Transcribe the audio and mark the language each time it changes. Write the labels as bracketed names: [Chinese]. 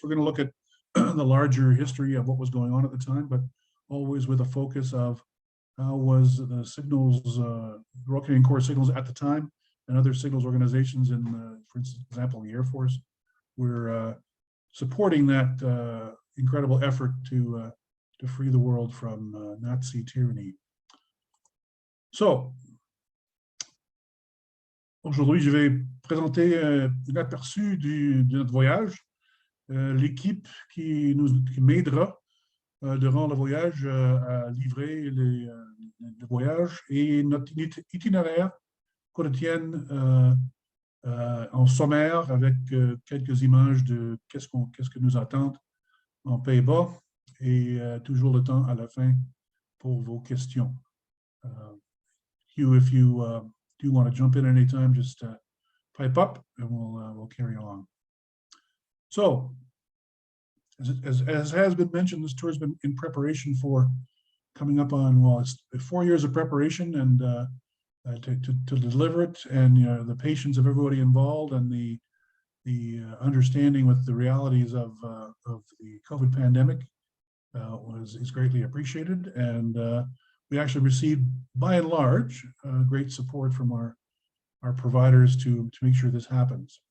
[English] We're going to look at the larger history of what was going on at the time, but always with a focus of how was the signals, the Royal Canadian Corps signals at the time, and other signals organizations in, for example, the Air Force, were supporting that incredible effort to free the world from Nazi tyranny. [French] So, aujourd'hui, je vais présenter un aperçu de notre voyage, l'équipe qui m'aidera durant le voyage à livrer le voyage et notre itinéraire quotidien en sommaire avec quelques images de qu'est-ce que nous attend en Pays-Bas et toujours le temps à la fin pour vos questions. [English] Hugh, if you do want to jump in anytime, just pipe up and we'll carry along. So, as has been mentioned, this tour has been in preparation for coming up on, well, it's 4 years of preparation, and to deliver it, and the patience of everybody involved, and the understanding with the realities of the COVID pandemic is greatly appreciated, and we actually received, by and large, great support from our providers to make sure this happens.